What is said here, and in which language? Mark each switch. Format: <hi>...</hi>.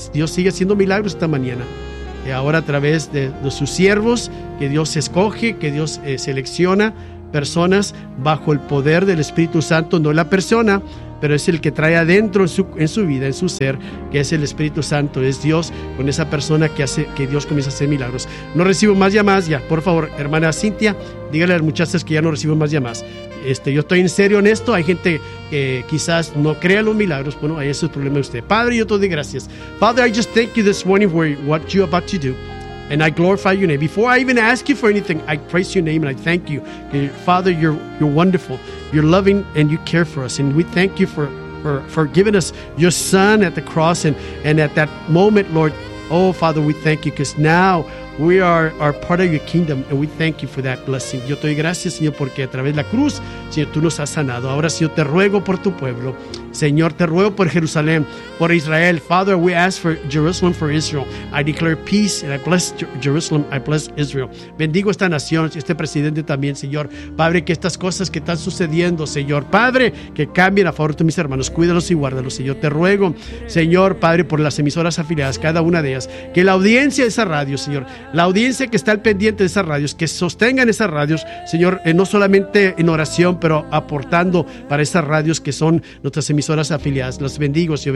<es>Dios sigue haciendo milagros esta mañana, y ahora a través de sus siervos, que Dios escoge, que Dios selecciona personas bajo el poder del Espíritu Santo, no la persona, pero es el que trae adentro en su vida, en su ser, que es el Espíritu Santo, es Dios con esa persona que Dios comienza a hacer milagros. No recibo más llamadas ya, por favor, hermana Cintia, dígale a las muchachas que ya no recibo más llamadas. Yo estoy en serio en esto, hay gente que quizás no crea los milagros, bueno, ahí es el problema de usted. Padre, yo te doy gracias.</es> <en>Father, I just thank you this morning for what you're about to do. And I glorify your name. Before I even ask you for anything, I praise your name and I thank you. Father, you're wonderful. You're loving and you care for us. And we thank you for giving us your son at the cross. And at that moment, Lord, oh, Father, we thank you. Because now we are part of your kingdom. And we thank you for that blessing.</en> <es>Yo te doy gracias, Señor, porque a través de la cruz, Señor, tú nos has sanado. Ahora, Señor, te ruego por tu pueblo. Señor, te ruego por Jerusalén, por Israel.</es> <en>Father, we ask for Jerusalem, for Israel. I declare peace and I bless Jerusalem, I bless Israel.</en> <es>Bendigo esta nación, este presidente también, Señor. Padre, que estas cosas que están sucediendo, Señor, Padre, que cambien a favor de mis hermanos. Cuídalos y guárdalos, Señor. Te ruego, Señor, Padre, por las emisoras afiliadas, cada una de ellas. Que la audiencia de esa radio, Señor, la audiencia que está al pendiente de esas radios, que sostengan esas radios, Señor, no solamente en oración, pero aportando para esas radios que son nuestras emisoras afiliadas. Los bendigo, Señor.</es>